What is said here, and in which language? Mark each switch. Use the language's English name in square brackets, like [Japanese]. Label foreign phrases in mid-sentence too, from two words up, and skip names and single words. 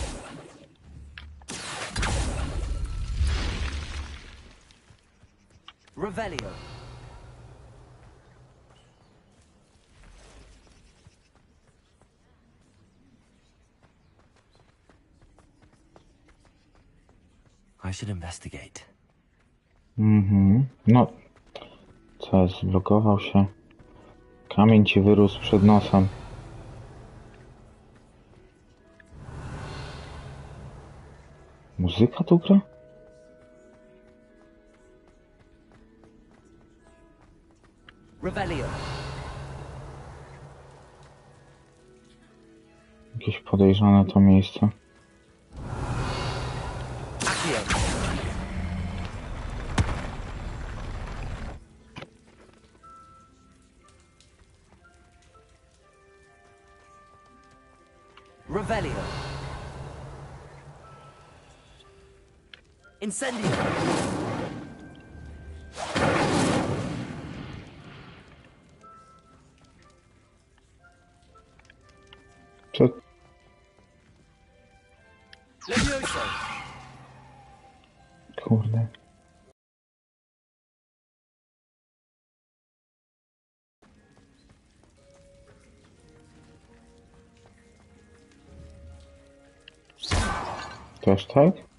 [Polish] Revelio. [English] I should investigate. [Polish] No. Co, zblokował się. Kamień ci wyrósł przed nosem. Muzyka tu gra? Revelio. Jakieś podejrzane to miejsce. Accio. Revelio. Incendio. Co? Levioso. Kurde. Też tak?